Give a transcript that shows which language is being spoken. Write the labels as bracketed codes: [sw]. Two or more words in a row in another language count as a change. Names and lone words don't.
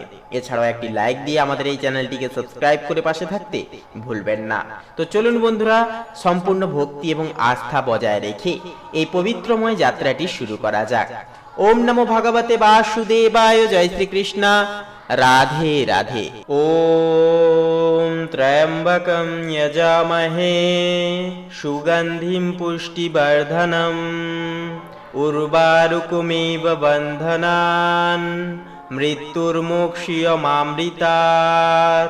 [bn] এছাড়াও একটি লাইক দিয়ে আমাদের এই চ্যানেলটিকে সাবস্ক্রাইব করে পাশে থাকতে ভুলবেন না। তো চলুন বন্ধুরা, সম্পূর্ণ ভক্তি এবং আস্থা বজায় রেখে এই পবিত্রময় যাত্রাটি শুরু করা যাক। [sa] ওম নমো ভগবতে বাসুদেবায়। [bn] জয় শ্রীকৃষ্ণ। রাধে রাধে। [sa] ওম ত্র্যম্বকম যজামহে সুগন্ধিম পুষ্টিবর্ধনম উর্বারুকমিব বন্ধনান মৃত্যুর্মোক্ষীয়মামৃতাৎ।